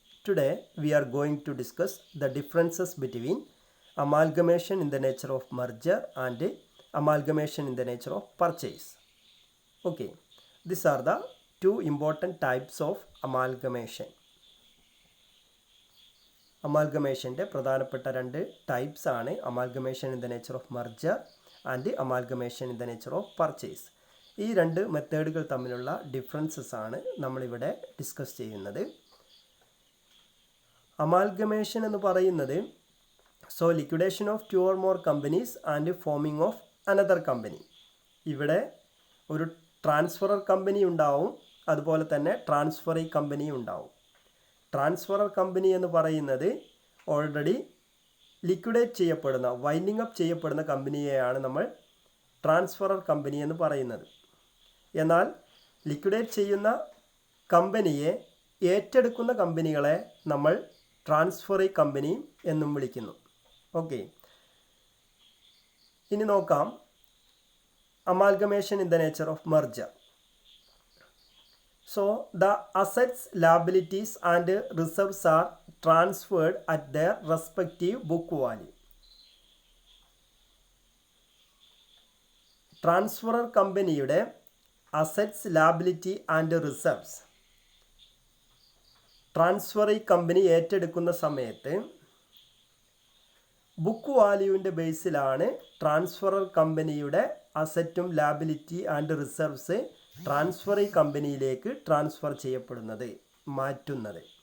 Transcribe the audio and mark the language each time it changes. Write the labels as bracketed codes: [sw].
[en] Today we are going to discuss the differences between amalgamation in the nature of merger and amalgamation in the nature of purchase. Okay, these are the two important types of amalgamation. [ml] അമാൽഗമേഷൻ്റെ പ്രധാനപ്പെട്ട രണ്ട് types ആണ് [en] Amalgamation in the nature of merger and amalgamation in the nature of purchase. [ml] ഈ രണ്ട് മെത്തേഡുകൾ തമ്മിലുള്ള differences ആണ് നമ്മളിവിടെ discuss ചെയ്യുന്നത്. [en] amalgamation [ml] എന്ന് പറയുന്നത് [en] Liquidation of two or more companies and forming of another company. [ml] ഇവിടെ ഒരു ട്രാൻസ്ഫറർ കമ്പനി ഉണ്ടാവും, അതുപോലെ തന്നെ ട്രാൻസ്ഫറി കമ്പനി ഉണ്ടാവും. ട്രാൻസ്ഫറർ കമ്പനി എന്ന് പറയുന്നത് ഓൾറെഡി ലിക്വിഡേറ്റ് ചെയ്യപ്പെടുന്ന വൈൻഡിങ് അപ്പ് ചെയ്യപ്പെടുന്ന കമ്പനിയെയാണ് നമ്മൾ ട്രാൻസ്ഫറർ കമ്പനി എന്ന് പറയുന്നത്. എന്നാൽ ലിക്വിഡേറ്റ് ചെയ്യുന്ന കമ്പനിയെ ഏറ്റെടുക്കുന്ന കമ്പനികളെ നമ്മൾ ട്രാൻസ്ഫറി കമ്പനി എന്നും വിളിക്കുന്നു. [en] okay, [ml] ഇനി നോക്കാം [en] Amalgamation in the nature of merger. So the assets, liabilities and reserves are transferred at their respective book value. [ml] Transferor കമ്പനിയുടെ assets, liability and reserves transferee company ഏറ്റെടുക്കുന്ന സമയത്ത് ബുക്ക് വാല്യൂവിൻ്റെ ബേസിലാണ് ട്രാൻസ്ഫറർ കമ്പനിയുടെ അസറ്റും liability and reserves transferee കമ്പനിയിലേക്ക് transfer ചെയ്യപ്പെടുന്നത്, മാറ്റുന്നത്.